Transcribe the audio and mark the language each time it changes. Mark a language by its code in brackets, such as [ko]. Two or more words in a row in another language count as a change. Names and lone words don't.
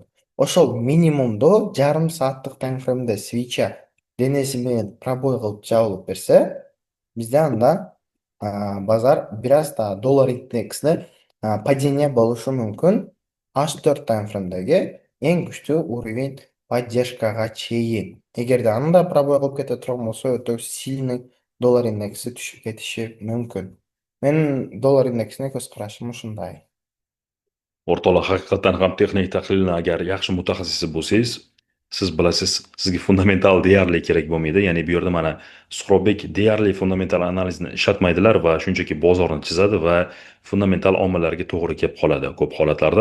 [ky] Ошол минимумду жарым сааттык таймфреймде свеча денеси менен пробой кылып жабылып берсе, бизде анда базар бир аз да доллар индексине падение болушу мүмкүн. H4 таймфреймдеги эң күчтүү [ru] уровень поддержкага [ky] чейин. Эгерде аны да пробой кылып кете турган болсо, өтө сильный доллар индекси түшүп кетиши мүмкүн. Менин доллар индексине көз карашым ушундай. [uz] O'rtoqlar, haqiqatan ham texnik tahlilni agar yaxshi mutaxassisi bo'lsangiz, siz bilasiz, sizga fundamental deyarli kerak bo'lmaydi. Ya'ni bu yerda mana Suxrobek deyarli fundamental analizni ishlatmaydilar va shunchaki bozorni chizadi va fundamental omillarga to'g'ri kelib qoladi ko'p holatlarda.